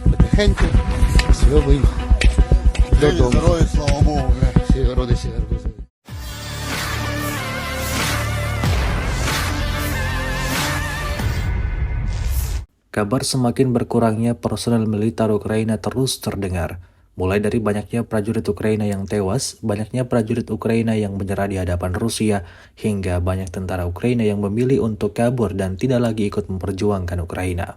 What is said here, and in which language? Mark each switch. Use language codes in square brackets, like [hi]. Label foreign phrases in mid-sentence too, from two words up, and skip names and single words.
[uk] тихенько, свободно. Додому. Здоров'я, слава Богу, бля. Всі городи, всі гарбузи. [id] Kabar semakin berkurangnya personel militer Ukraina terus terdengar. Mulai dari banyaknya prajurit Ukraina yang tewas, banyaknya prajurit Ukraina yang menyerah di hadapan Rusia, hingga banyak tentara Ukraina yang memilih untuk kabur dan tidak lagi ikut memperjuangkan Ukraina.